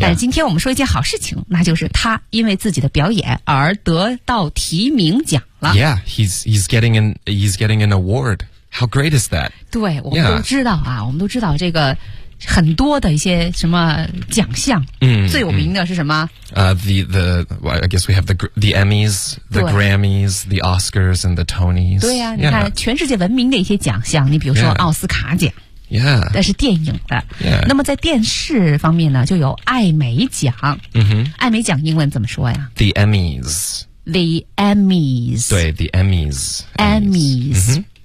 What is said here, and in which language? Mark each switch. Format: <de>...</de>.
<zh>但是今天我们说一件好事情，那就是他因为自己的表演而得到提名奖。</zh> <en>Yeah, he's getting an award. How great is that?</en> <zh>对，我们都知道啊，我们都知道这个很多的一些什么奖项，最有名的是什么？</zh> <en>I guess we have the Emmys, the Grammys, the Oscars, and the Tonys.</en> <zh>对呀、啊，你看、yeah. 全世界闻名的一些奖项，你比如说奥斯卡奖。</zh> <en>Yeah.</en> <zh>但是电影的、</zh> <en>yeah.</en> <zh>那么在电视方面呢，就有艾美奖。嗯哼，艾美奖英文怎么说呀</zh> <en>？The Emmys. The Emmys. 对 ,The Emmys. Emmys.、 Mm-hmm.</en>